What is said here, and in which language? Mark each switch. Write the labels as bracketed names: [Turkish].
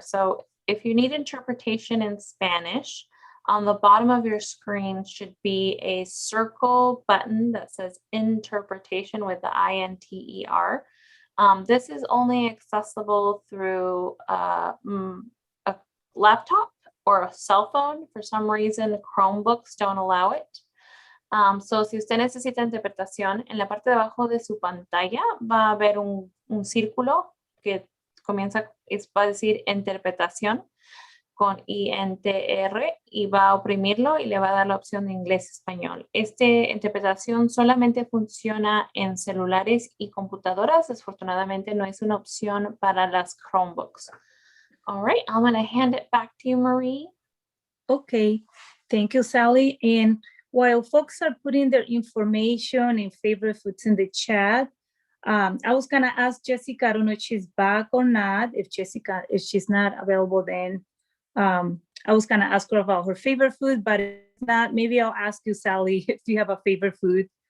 [English] So if you need interpretation in Spanish, on the bottom of your screen should be a circle button that says interpretation with the INTER. This is only accessible through a laptop or a cell phone. For some reason, Chromebooks don't allow it. [Spanish] So si usted necesita interpretación, en la parte de abajo de su pantalla va a haber un círculo que comienza, va a decir interpretación con INTR y va a oprimirlo y le va a dar la opción de inglés-español. Esta interpretación solamente funciona en celulares y computadoras. Desafortunadamente no es una opción para las Chromebooks. [English] All right, I'm going to hand it back to you, Marie. Okay, thank you, Sally. And while folks are putting their information and favorite foods in the chat, I was gonna ask Jessica, I don't know if she's back or not. If she's not available, then I was gonna ask her about her favorite food, but if not, maybe I'll ask you, Sally, if you have a favorite food.